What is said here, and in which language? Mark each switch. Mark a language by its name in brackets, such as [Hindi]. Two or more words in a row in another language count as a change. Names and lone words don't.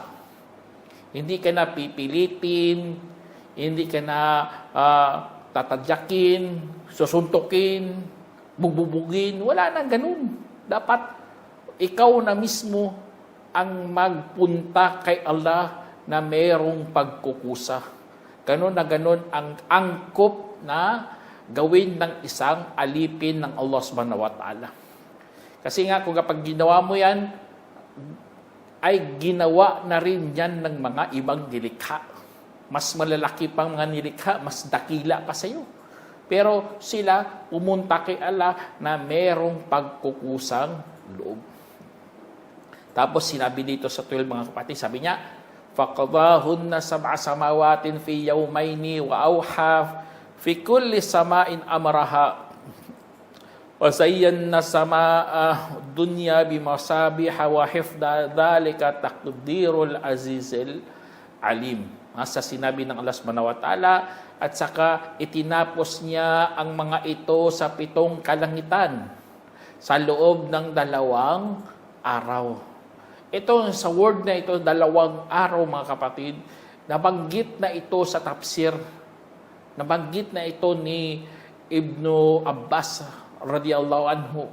[Filipino] Hindi ka na pipilitin, hindi ka na tatadyakin, susuntukin, bugbubugin. Wala na ganun. Dapat ikaw na mismo ang magpunta kay Allah na merong pagkukusa. Ganon na ganon ang angkop na gawin ng isang alipin ng Allah [Arabic] سبحانه وتعالى. [Filipino] Kasi nga kung kapag ginawa mo yan, ay ginawa na rin yan ng mga ibang nilikha. Mas malalaki pang mga nilikha, mas dakila pa sa iyo. Pero sila pumunta kay Allah na merong pagkukusang loob. Tapos sinabi dito sa 12 mga kapatid, sabi niya, [Arabic] فَقَضَاهُنَّ سَبْعَ سَمَاوَاتٍ فِي يَوْمَيْنِ وَأَوْحَى فِي كُلِّ سَمَاءٍ أَمْرَهَا وَزَيَّنَّا سَمَاءَ الدُّنْيَا بِمَصَابِيحَ وَحِفْظَ ذَلِكَ تَقْدِيرُ الْعَزِيزِ الْعَلِيمِ. [Filipino] Sa sinabi ng Allah [Arabic] سبحانه وتعالى, [Filipino] at saka itinapos niya ang mga ito sa 7 kalangitan sa loob ng 2 araw. Ito, sa word na ito, 2 araw mga kapatid, nabanggit na ito sa tafsir. Nabanggit na ito ni Ibnu Abbas [Arabic] رضي الله عنه.